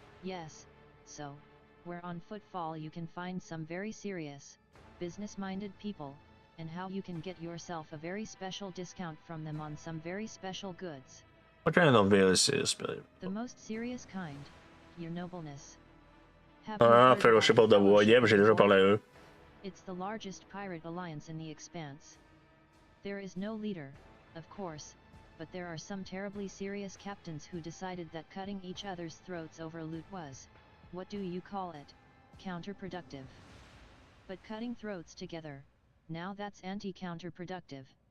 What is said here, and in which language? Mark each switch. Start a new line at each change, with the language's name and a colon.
English: Yes, so, where on Footfall you can find some very serious, business-minded people, and how you can get yourself a very special discount from them on some very special goods. What kind of very serious? The most serious kind, your nobleness.
French: Fellowship of the Void, yeah, j'ai déjà parlé à eux.
English: It's the largest pirate alliance in the expanse. There is no leader, of course, but there are some terribly serious captains who decided that cutting each other's throats over loot was, what do you call it, counterproductive. But cutting throats together, now that's anti-counterproductive.